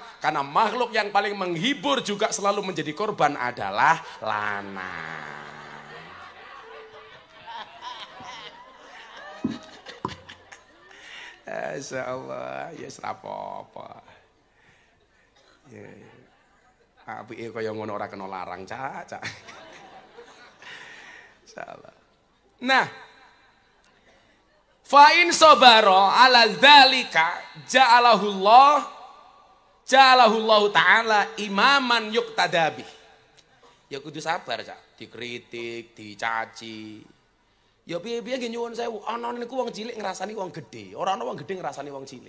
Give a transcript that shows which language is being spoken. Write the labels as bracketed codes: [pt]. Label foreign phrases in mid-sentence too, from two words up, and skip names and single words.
[id] Karena makhluk yang paling menghibur juga selalu menjadi korban adalah lanang. [ar] إن شاء الله, [jv] ya apa-apa. Ya, apike kaya ngono ora kena larang, Cak. Insyaallah. Nah, [ar] فإن صبر على ذلك جعله الله تعالى إماما يقتدى به. [jv] Ya kudu sabar, Cak. Dikritik, dicaci. Ya piye-piye nggih nyuwun sewu, ana niku wong cilik ngrasani wong gedhe, ora ana wong gedhe ngrasani wong cilik.